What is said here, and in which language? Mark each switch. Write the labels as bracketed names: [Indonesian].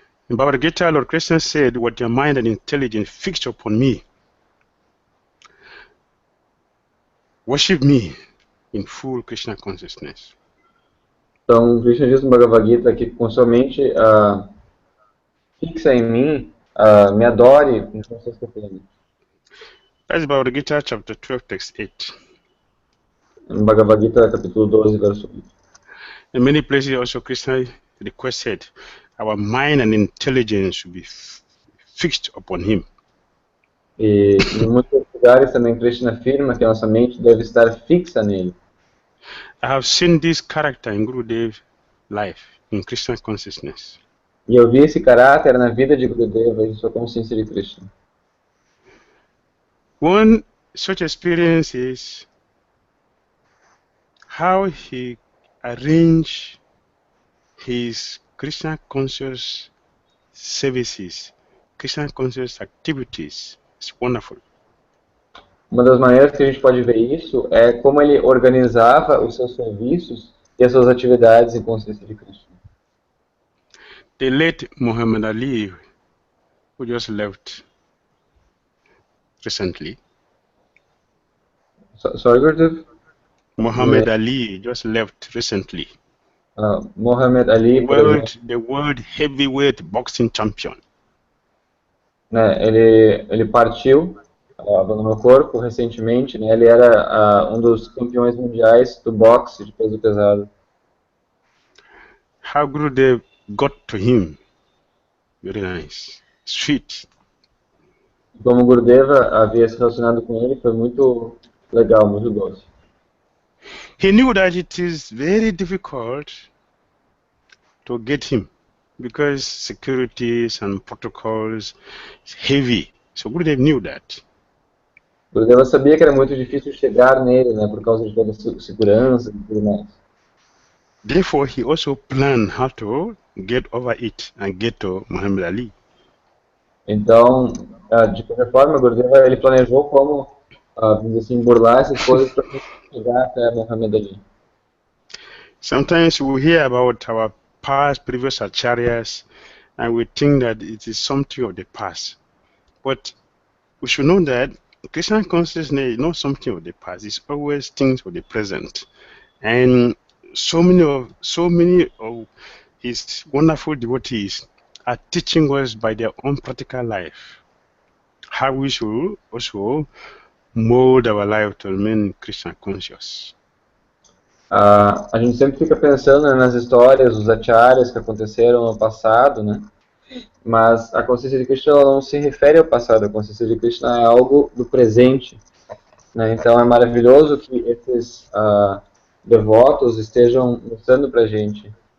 [English] In Bhagavad Gita, Lord Krishna said, "What your mind and intelligence fixed upon me, worship me in full Krishna consciousness." [Portuguese] Então, Krishna diz no Bhagavad Gita que com sua mente fixa em mim, me adore com consciência plena. [English] That's Bhagavad Gita, chapter 12, text 8. [Portuguese] No Bhagavad Gita, capítulo 12, verso 8. [English] In many places also Krishna requested our mind and intelligence should be fixed upon him. [Portuguese] E em muitos lugares também Krishna afirma que a nossa mente deve estar fixa nele. [English] I have seen this character in Gurudev's life, in Krishna consciousness. [Portuguese] E eu vi esse caráter na vida de Gurudeva e sua consciência de Krishna. [English] One such experience is how he arranged his Krishna conscious services, Krishna conscious activities. It's wonderful. [Portuguese] Uma das maneiras que a gente pode ver isso é como ele organizava os seus serviços e as suas atividades em consciência de Krishna. [English] The late Muhammad Ali, who just left recently. Sorry, Gurudev? Muhammad Ali just left recently. [Portuguese] Muhammad Ali, por exemplo, [English] The world heavyweight boxing champion. [Portuguese] né, ele partiu do meu corpo recentemente, né? Ele era um dos campeões mundiais do boxe de peso pesado. [English] How Gurudev got to him? Very nice. Sweet. [Portuguese] Como o Gurudeva havia se relacionado com ele, foi muito legal, muito doce. [English] He knew that it is very difficult to get him because securities and protocols is heavy. So Gurudev knew that. [Portuguese] O Gurudeva sabia que era muito difícil chegar nele, né, por causa de toda a segurança e tudo mais. [English] Therefore, he also planned how to get over it and get to Muhammad Ali. [Portuguese] Então, de qualquer forma, o Gurudeva ele planejou como, vamos dizer assim, burlar essas coisas para chegar até Muhammad Ali. [English] Sometimes we hear about our past, previous acharyas, and we think that it is something of the past. But we should know that Krishna consciousness is not something of the past. It's always things of the present. And so many of his wonderful devotees are teaching us by their own practical life how we should also mold our life to remain Krishna conscious. [Portuguese] A gente sempre fica pensando, né, nas histórias, os acharyas que aconteceram no passado, né? Mas a consciência de Krishna ela não se refere ao passado, a consciência de Krishna é algo do presente, né? Então é maravilhoso que esses devotos estejam mostrando para a gente.